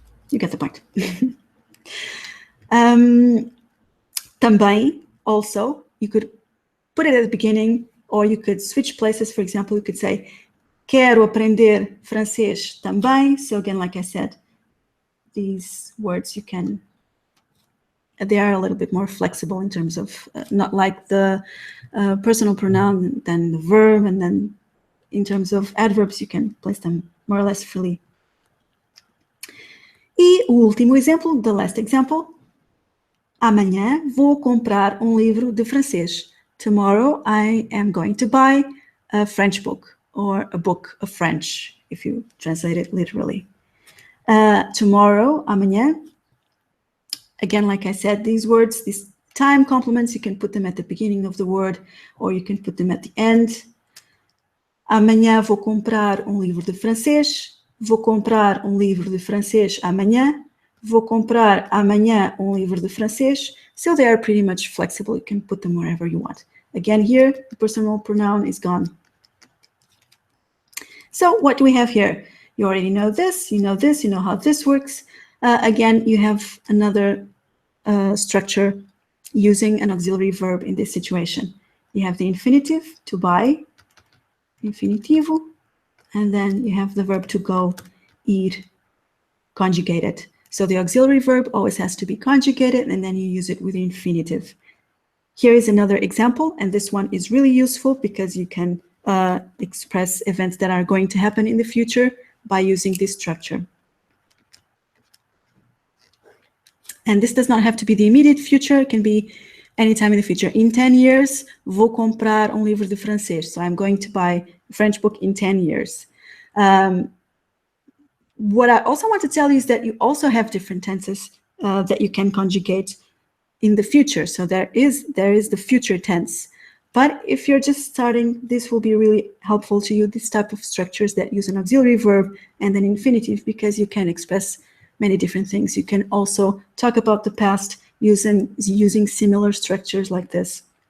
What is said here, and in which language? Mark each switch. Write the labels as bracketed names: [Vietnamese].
[English] You get the point. Também, also, you could put it at the beginning, or you could switch places. For example, you could say, [Portuguese] quero aprender francês também. [English] So again, like I said, these words they are a little bit more flexible in terms of, not like the personal pronoun, then the verb, and then in terms of adverbs, you can place them more or less freely. [Portuguese] E o último exemplo, [English] the last example. [Portuguese] Amanhã vou comprar livro de francês. [English] Tomorrow I am going to buy a French book, or a book of French, if you translate it literally. Tomorrow, amanhã. Again, like I said, these words, these time complements, you can put them at the beginning of the word or you can put them at the end. [Portuguese] Amanhã vou comprar um livro de francês. Vou comprar um livro de francês amanhã. Vou comprar amanhã um livro de francês. [English] So they are pretty much flexible. You can put them wherever you want. Again, here, the personal pronoun is gone. So what do we have here? You already know this, you know this, you know how this works. Again, you have another structure using an auxiliary verb in this situation. You have the infinitive, to buy, infinitivo, and then you have the verb to go, ir, conjugated. So the auxiliary verb always has to be conjugated, and then you use it with the infinitive. Here is another example, and this one is really useful because you can express events that are going to happen in the future by using this structure. And this does not have to be the immediate future, it can be anytime in the future. In 10 years, [Portuguese] vou comprar um livro de francês. [English] So I'm going to buy a French book in 10 years. What I also want to tell you is that you also have different tenses that you can conjugate in the future. So there is the future tense. But if you're just starting, this will be really helpful to you, this type of structures that use an auxiliary verb and an infinitive, because you can express many different things. You can also talk about the past using similar structures like this.